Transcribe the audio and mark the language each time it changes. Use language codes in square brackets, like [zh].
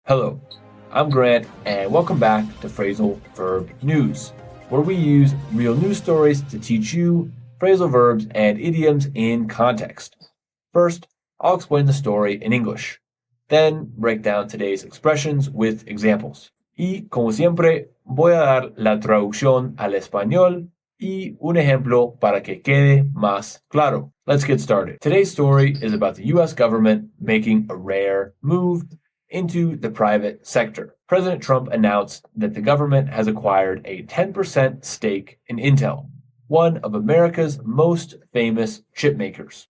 [en] Hello, I'm Grant, and welcome back to Phrasal Verb News, where we use real news stories to teach you phrasal verbs and idioms in context. First, I'll explain the story in English, then break down today's expressions with examples. [es] Y, como siempre, voy a dar la traducción al español y un ejemplo para que quede más claro. [en] Let's get started. Today's story is about the US government making a rare move into the private sector. President Trump announced that the government has acquired a 10% stake in Intel, one of America's most famous chip makers.